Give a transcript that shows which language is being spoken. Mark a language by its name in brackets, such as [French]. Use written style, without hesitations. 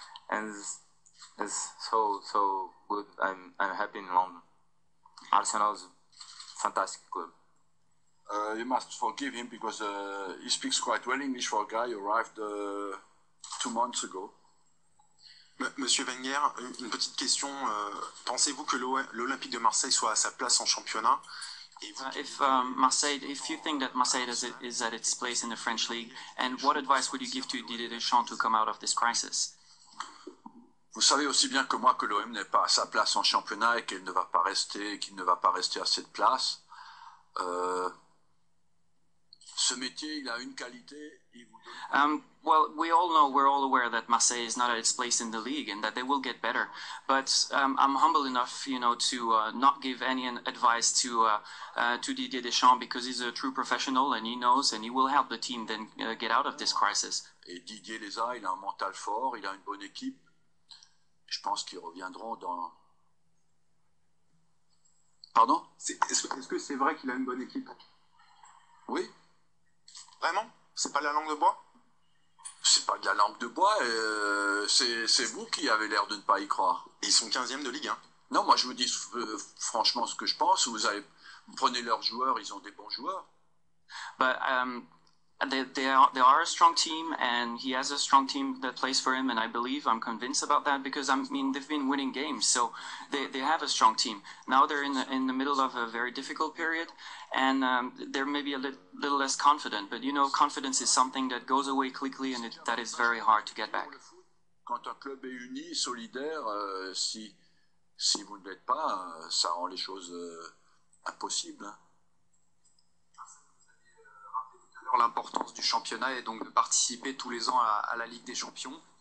[English] and it's so good. I'm happy in London. Arsenal's fantastic club. You must forgive him because he speaks quite well English for a guy who arrived 2 months ago. [French] Monsieur Wenger, une petite question. Pensez-vous que l'Olympique de Marseille soit à sa place en championnat? [English] If you think that Marseille is at its place in the French league, and what advice would you give to Didier Deschamps to come out of this crisis? [French] Vous savez aussi bien que moi que l'OM n'est pas à sa place en championnat et qu'il ne va pas rester à cette place. Ce métier, il a une qualité. [English] Well, we're all aware that Marseille is not at its place in the league and that they will get better. But I'm humble enough, to not give any advice to Didier Deschamps because he's a true professional and he knows and he will help the team then get out of this crisis. [French] Et Didier les a, il a un mental fort, il a une bonne équipe. Je pense qu'ils reviendront dans. Pardon? Est-ce que c'est vrai qu'il a une bonne équipe? Oui. Vraiment? C'est pas la langue de bois? C'est pas de la langue de bois, c'est vous qui avez l'air de ne pas y croire. Et ils sont 15e de Ligue 1. Non, moi je vous dis franchement ce que je pense. Vous prenez leurs joueurs, ils ont des bons joueurs. [English] But they are a strong team, and he has a strong team that plays for him, and I'm convinced about that because they've been winning games, so they have a strong team. Now they're in the middle of a very difficult period, and they're maybe a little less confident. But confidence is something that goes away quickly, and that is very hard to get back. [French] Quand un club est uni, solidaire, si vous ne l'êtes pas, ça rend les choses impossibles. L'importance du championnat et donc de participer tous les ans à la Ligue des Champions.